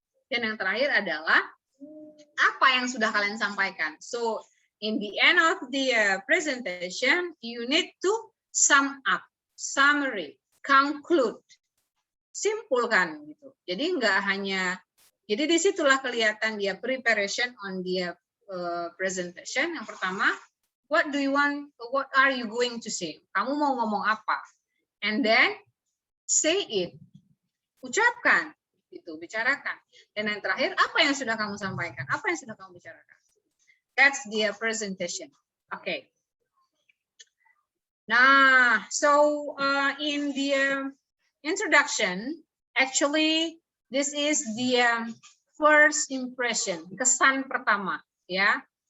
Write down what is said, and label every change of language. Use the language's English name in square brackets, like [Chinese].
[Indonesian] Dan yang terakhir adalah apa yang sudah kalian sampaikan. [English] So, in the end of the presentation, you need to sum up, summary, conclude. [Indonesian] Simple kan gitu. Jadi nggak hanya. Jadi disitulah kelihatan dia preparation on dia presentation. Yang pertama, [English] what do you want? What are you going to say? [Indonesian] Kamu mau ngomong apa? [English] And then say it, [Indonesian] ucapkan, gitu, bicarakan. Dan yang terakhir, apa yang sudah kamu sampaikan? Apa yang sudah kamu bicarakan? [English] That's the presentation. Okay. Nah, so in the introduction, actually. This is the first impression, [Indonesian] kesan pertama, ya.